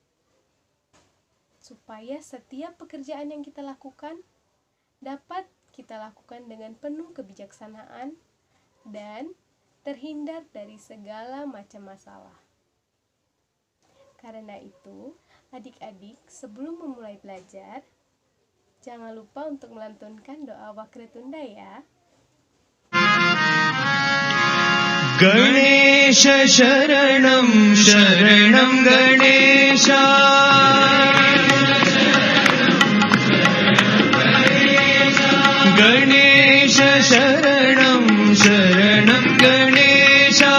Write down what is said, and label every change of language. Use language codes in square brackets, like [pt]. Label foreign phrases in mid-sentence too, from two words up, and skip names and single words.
[id] Supaya setiap pekerjaan yang kita lakukan dapat kita lakukan dengan penuh kebijaksanaan dan terhindar dari segala macam masalah. Karena itu, Adik-adik, sebelum memulai belajar, jangan lupa untuk melantunkan doa Wakretunda ya. [sa] गणेश शरणं शरणं गणेश गणेश शरणं शरणं गणेश